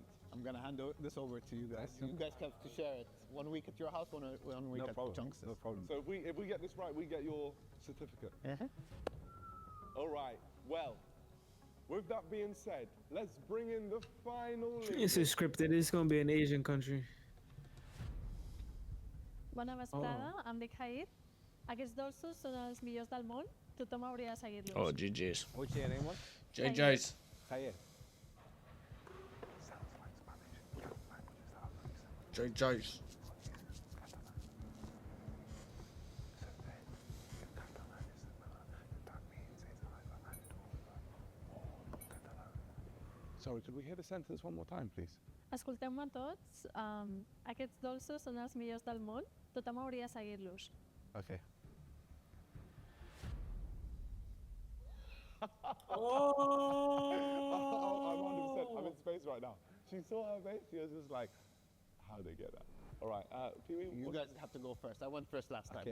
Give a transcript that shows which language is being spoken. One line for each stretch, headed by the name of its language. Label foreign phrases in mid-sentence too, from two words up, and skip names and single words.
English: I'm gonna hand this over to you guys. You guys have to share it. 1 week at your house, one week No at problem. Chunks. No problem. So if we get this right, we get your certificate. All right. Well, with that being said, let's bring in the final. This is scripted. It's gonna be an Asian country.
Catalan: Bona vesprada, em dic Haid. Aquests dolços són els millors del món. Tothom hauria de seguir-los.
English: Oh, GG's. What's your name, was? JJ's. Jair. JJ's. Sorry, could we hear the sentence one more time, please?
Catalan: Escolteu-me tots. Aquests dolços són els millors del món. Tothom hauria de seguir-los.
English: Okay. Oh! I'm 100%. I'm in space right now. She saw her face. She was just like, how did they get that? All right. Pee Wee, You guys have to go first. I went first last time.